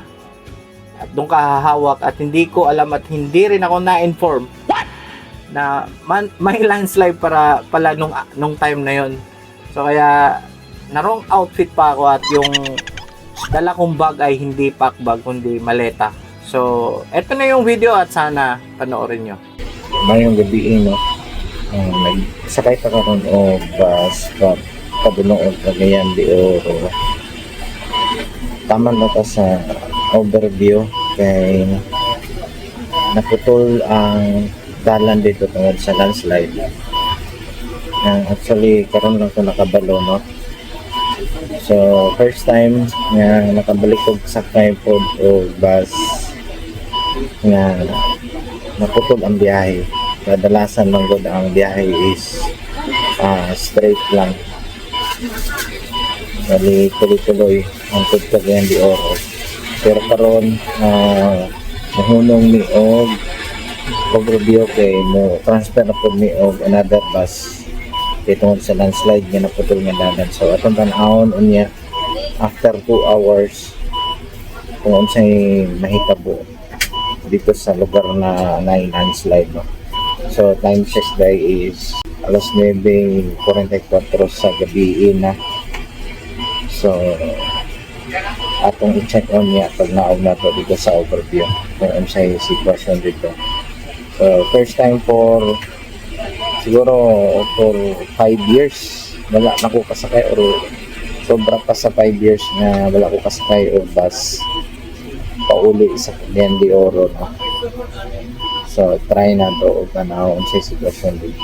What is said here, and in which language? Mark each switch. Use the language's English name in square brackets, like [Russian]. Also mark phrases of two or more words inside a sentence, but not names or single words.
[Filipino] At doon ka hahawak at hindi ko alam at hindi rin ako na-inform na may landslide pala nung time na yun. So kaya na [English] wrong outfit [Filipino] pa ako at yung dala kong bag ay hindi [English] pack bag [Filipino] kundi maleta. So, eto na yung video at sana panoorin nyo. [Cebuano] Mayong gabi no. Nagsakay pa karon og bus padulong og Cagayan de Oro. Tama na ta sa overview kay naputol ang dalan dito tungod sa landslide. Actually karon lang ko nakabalo no. So, [English] first time [Cebuano] nga nakabalik og sakay pod o bus nga naputol ang biyahe. Kadalasan lang gud ang biyahe is straight lang. Bali tuloy-tuloy ang Cagayan de Oro. Pero karon mahunong ni og overview kay mo transfer na pod ni og [English] another bus [Cebuano] tungod sa landslide nga naputol nga dalan. So atong tan-awon unya [English] after 2 hours [Cebuano] kung unsay mahitabo dito sa lugar na landslide no. So [English] time check [Cebuano] day is alas 9:44 sa gabi na. So atong i-check on niya pag naog na to dito sa overview kung unsay sitwasyon dito. So [English] first time [Cebuano] siguro [English] for 5 years [Cebuano] wala na ko kasakay or sobra pa sa 5 years na wala ko kasakay o bus pauli sa Cagayan de Oro no? So try na to ug tanaw unsay sitwasyon dito.